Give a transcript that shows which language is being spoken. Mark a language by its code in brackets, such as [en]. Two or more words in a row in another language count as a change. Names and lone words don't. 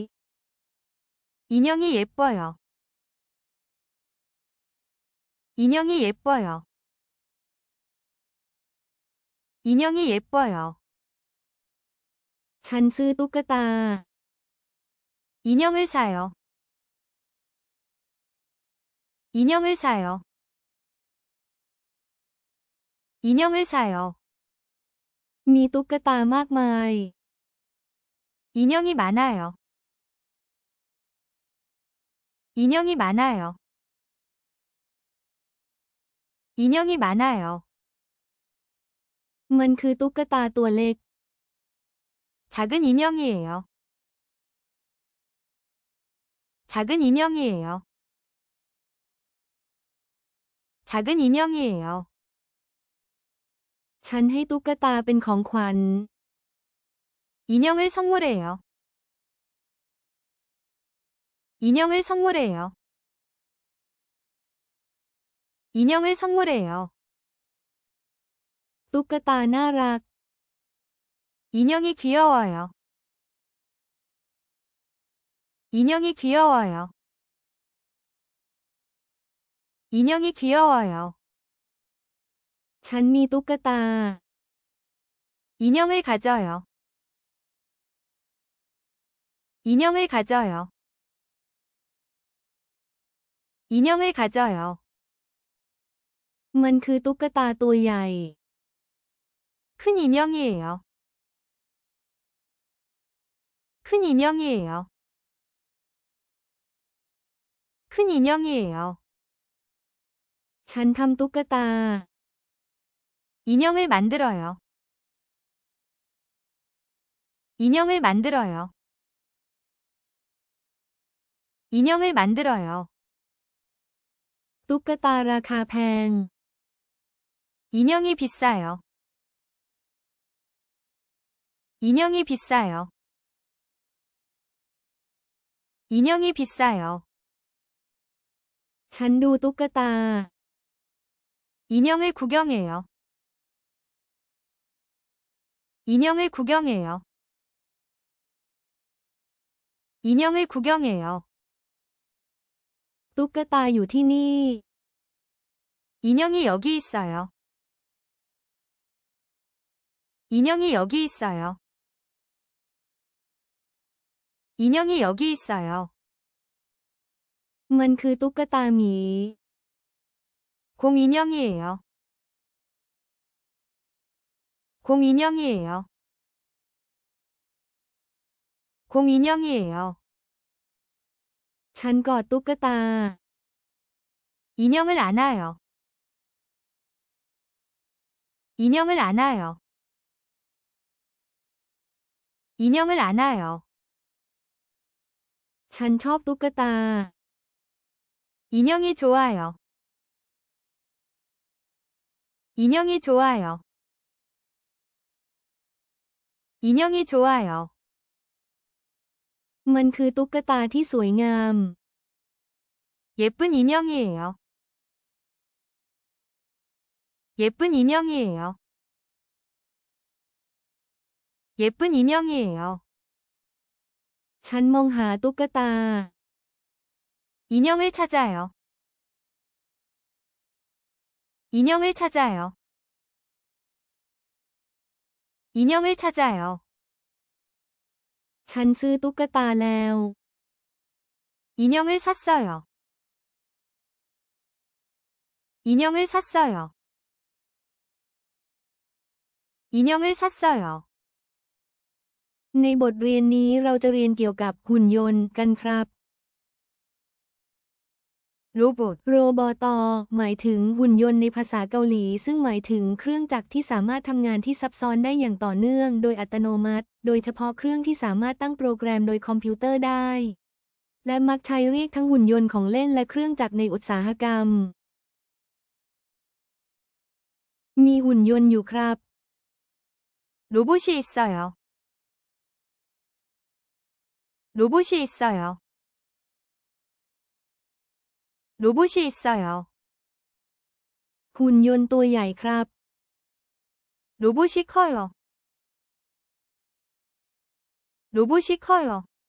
[ko] 인형이 예뻐요. 인형이 예뻐요. 인형이 예뻐요. [th] ฉันซื้อตุ๊กตา [ko] 인형을 사요. 인형을 사요. 인형을 사요. [th] มีตุ๊กตามากมาย [ko] 인형이 많아요. 인형이 많아요. 인형이 많아요. [th] มันคือตุ๊กตาตัวเล็ก [ko] 작은 인형이에요. 작은 인형이에요. 작은 인형이에요. [th] ฉันให้ตุ๊กตาเป็นของขวัญ [ko] 인형을 선물해요. 인형을 선물해요. 인형을 선물해요. [th] ตุ๊กตาน่ารัก [ko] 인형이 귀여워요. 인형이 귀여워요. 인형이 귀여워요. [th] ฉันมีตุ๊กตา [ko] 인형을 가져요. 인형을 가져요. 인형을 가져요. [th] มันคือตุ๊กตาตัวใหญ่ [ko] 큰 인형이에요. 큰 인형이에요. 큰 인형이에요. [th] ฉันทำตุ๊กตา [ko] 인형을 만들어요. 인형을 만들어요. 인형을 만들어요. [th] ตุ๊กตาราคาแพง [ko] 인형이 비싸요. 인형이 비싸요. 인형이 비싸요. [th] ฉันดูตุ๊กตา [ko] 인형을 구경해요. 인형을 구경해요. 인형을 구경해요. [th] ตุ๊กตาอยู่ที่นี่ [ko] 인형이 여기 있어요. 인형이 여기 있어요. 인형이 여기 있어요. [th] มันคือตุ๊กตาหมี [ko] 곰 인형이에요. 곰 인형이에요. 곰 인형이에요. [th] ฉันกอดตุ๊กตา [ko] 인형을 안아요. 인형을 안아요. 인형을 안아요. [th] ฉันชอบตุ๊กตา [ko] 인형이 좋아요. 인형이 좋아요. 인형이 좋아요. [th] มันคือตุ๊กตาที่สวยงาม [ko] 예쁜 인형이에요. 예쁜 인형이에요. 예쁜 인형이에요. [th] ฉันมองหาตุ๊กตา [ko] 인형을 찾아요. 인형을 찾아요. 인형을 찾아요. [th] ฉันซื้อตุ๊กตาแล้ว [ko] 인형을 샀어요. 인형을 샀어요. 인형을 샀어요. [th] ในบทเรียนนี้เราจะเรียนเกี่ยวกับหุ่นยนต์กันครับ [ko] 로봇 [th] โรบอตอหมายถึงหุ่นยนต์ในภาษาเกาหลีซึ่งหมายถึงเครื่องจักรที่สามารถทำงานที่ซับซ้อนได้อย่างต่อเนื่องโดยอัตโนมัติโดยเฉพาะเครื่องที่สามารถตั้งโปรแกรมโดยคอมพิวเตอร์ได้และมักใช้เรียกทั้งหุ่นยนต์ของเล่นและเครื่องจักรในอุตสาหกรรมมีหุ่นยนต์อยู่ครับ [ko] 로봇이 있어요. 로봇이 있어요. 로봇이 있어요. [th] หุ่นยนต์ตัวใหญ่ครับ [ko] 로봇이 커요. 로봇이 커요.